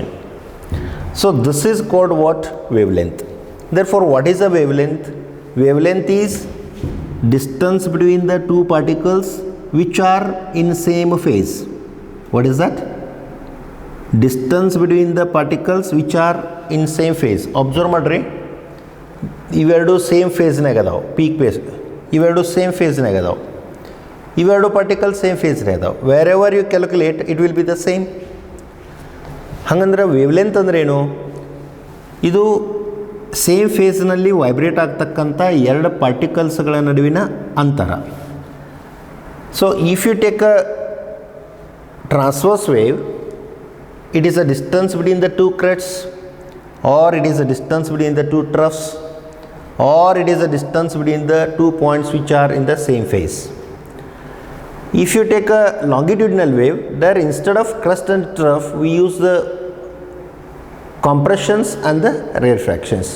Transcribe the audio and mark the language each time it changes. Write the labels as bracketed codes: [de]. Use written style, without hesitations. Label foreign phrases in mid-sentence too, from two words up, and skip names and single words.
[en] So this is called what? Wavelength. Therefore what is a wavelength? Wavelength is distance between the two particles which are in same phase. What is that? Distance between the particles which are in same phase. [kn] Observe madre. [en] Ivedu same phase nagadav, peak phase. Ivedu same phase nagadav. Ivedu particles same phase nagadav. Wherever you calculate, it will be the same. [kn] ಹಂಗಂದ್ರೆ ವೇವ್ಲೆಂತ್ ಅಂದ್ರೆ ಏನು? ಇದು [en] same phaseನಲ್ಲಿ [kn] ವೈಬ್ರೇಟ್ ಆಗ್ತಕ್ಕಂಥ ಎರಡು ಪಾರ್ಟಿಕಲ್ಸ್ಗಳ ನಡುವಿನ ಅಂತರ. [en] so if you take a transverse wave, it is a distance between the two crests, or it is a distance between the two troughs, or it is a distance between the 2 points which are in the same phase. If you take a longitudinal wave, there instead of crest and trough, we use the compressions and the rarefactions.